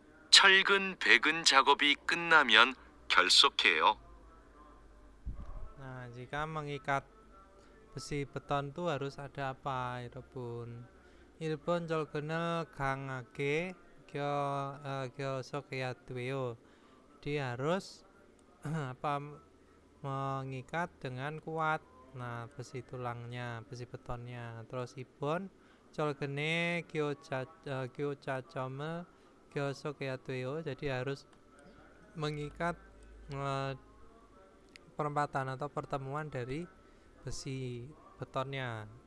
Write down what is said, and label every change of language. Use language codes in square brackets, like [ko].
[ko] 철근 배근 작업이 끝나면 결속해요. [id] Nah, jika mengikat besi beton itu harus ada apa, Irebun? [ko] Irebun 절근을 강하게 결속해야 돼요. [id] Jadi harus apa mengikat dengan kuat. Nah, besi tulangnya, besi betonnya. Terus [ko] ibon 절근에 교차점을 결속해야 돼요. [id] Jadi harus mengikat perempatan atau pertemuan dari besi betonnya.